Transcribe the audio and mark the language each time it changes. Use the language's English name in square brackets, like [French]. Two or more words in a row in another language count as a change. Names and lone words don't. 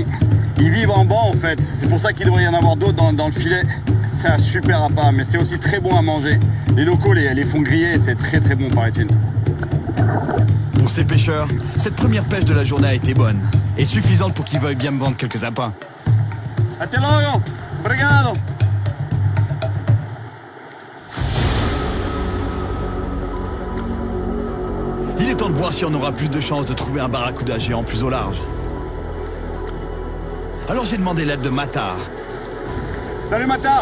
[French] Ils vivent en banc, en fait. C'est pour ça qu'il devrait y en avoir d'autres dans le filet. C'est un super appât, mais c'est aussi très bon à manger. Les locaux les font griller et c'est très très bon, paraît-il. Pour ces pêcheurs, cette première pêche de la journée a été bonne. Et suffisante pour qu'ils veuillent bien me vendre quelques appâts. [Portuguese] Até logo! Obrigado! [French] Il est temps de voir si on aura plus de chances de trouver un barracuda géant plus au large. Alors j'ai demandé l'aide de Matar, Salut Mata!